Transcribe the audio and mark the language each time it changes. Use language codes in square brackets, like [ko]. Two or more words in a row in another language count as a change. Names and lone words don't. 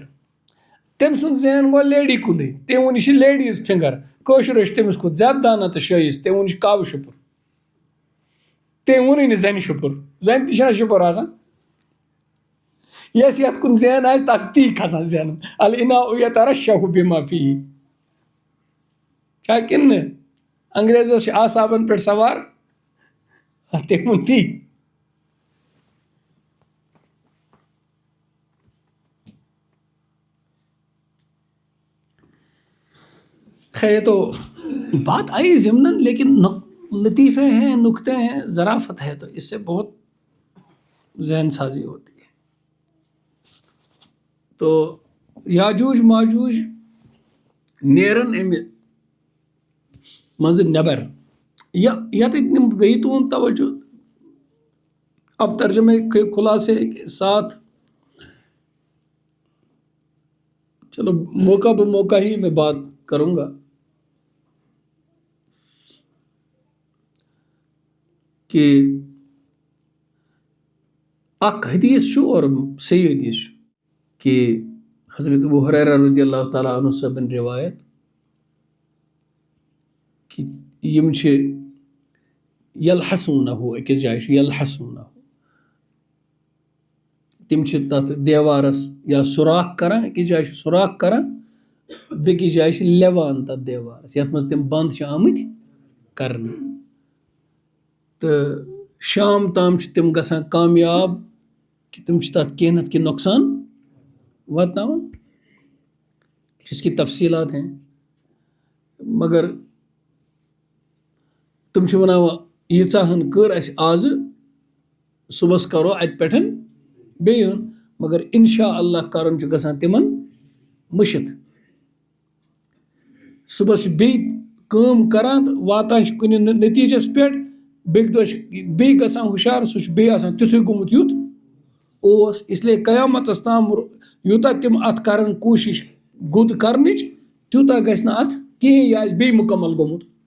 [ks] تٔمۍ سُنٛد ذہن گوٚو لیڈی کُنُے، تٔمۍ ووٚن یہِ چھِ [en] ladies finger. [ks] کٲشُر ٲسۍ تٔمِس کھۄتہٕ زیادٕ دانا تہٕ شٲیِس، تٔمۍ ووٚن یہِ چھِ کاوٕ شپر، تٔمۍ ووٚنُے نہٕ زنہِ شپر، زنہِ تہِ چھنا شپر آسان۔ یس یتھ کُن ذہن آسہِ تتھ تی کھسان ذہن، [ar] الاناء یترشح بما فیہ، [ks] چھا کِنہٕ نہٕ؟ انگریزس چھِ اعصابن پٮ۪ٹھ سوار، تٔمۍ ووٚن تی۔ [ur] خیر یہ تو بات آئی ضمناً، لیکن لطیفے ہیں، نکتے ہیں، ظرافت ہے، تو اس سے بہت ذہن سازی ہوتی ہے۔ [ks] تو یاجوج ماجوج نیرن امہ مز نبر، یت بیٚیہِ تُہُنٛد توجہ، [ur] اب ترجمے کے خلاصے کے ساتھ، چلو موقع بہ موقع ہی میں بات کروں گا [ks] کہ اک حدیث چھُ اور صحیح حدیث چھُ کہ حضرت ابو ہریرہ [ar] رضی اللہ تعالیٰ عنہ [ks] صٲبن روایت کہ یم چھِ یلحسونہو أکِس جایہِ چھُ یلحسونہو تِم چھِ تَتھ دیوارَس یا سوراخ کران أکِس جایہِ چھُ سوراخ کران بیٚکِس جایہِ چھِ لٮ۪وان تَتھ دیوارَس یَتھ منٛز تِم بنٛد چھِ آمٕتۍ کرنہٕ تہٕ شام تام چھِ تِم گژھان کامیاب کہ تِم چھِ تَتھ کینٛہہ نَتہٕ کینٛہہ نۄقصان واتناوان [ur] جس کی تفصیلات ہیں مگر [ks] تِم چھِ وَنان ییٖژاہن کٔر اَسہِ آزٕ صُبحس کَرو اَتہِ پٮ۪ٹھ بیٚیہِ یُن مگر [ar] اِنشاء اللہ [ks] کَرُن چھُ گژھان تِمن مٔشِتھ صُبحس چھِ بیٚیہِ کٲم کران تہٕ واتان چھِ کُنہِ نٔتیٖجَس پٮ۪ٹھ بیٚکہِ دۄہ چھِ بیٚیہِ گژھان ہُشار سُہ چھُ بیٚیہِ آسان تیُتھُے گوٚمُت یُتھ اوس اِسلیے قیامتَس تام یوٗتاہ تِم اَتھ کَرَن کوٗشِش گوٚد کَرنٕچ تیوٗتاہ گژھِ نہٕ اَتھ کِہیٖنۍ یہِ آسہِ بیٚیہِ مُکمل گوٚمُت